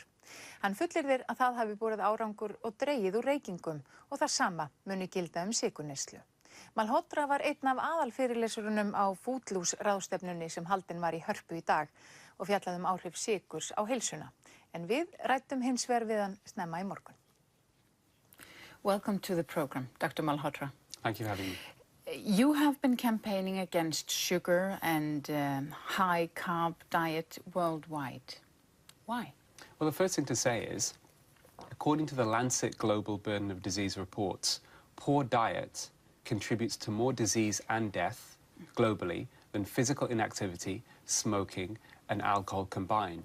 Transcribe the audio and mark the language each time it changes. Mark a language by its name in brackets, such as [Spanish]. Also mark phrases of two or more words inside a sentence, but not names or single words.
[Icelandic] Hann fullyrðir að það hafi borið árangur og dregið úr reykingum og það sama muni gilda sykurneyslu. Malhotra var einn af aðalfyrirlesurunum á Foodloose-ráðstefnunni sem haldin var í Hörpu í dag og fjallaði áhrif sykurs á heilsuna. En við ræddum hins vegar við hann snemma í morgun. [English] Welcome to the program, Dr. Malhotra. Thank you for having me. You have been campaigning against sugar and high-carb diet worldwide. Why? Well, the first thing to say is, according to the Lancet Global Burden of Disease reports, poor diet contributes to more disease and death globally than physical inactivity, smoking, and alcohol combined.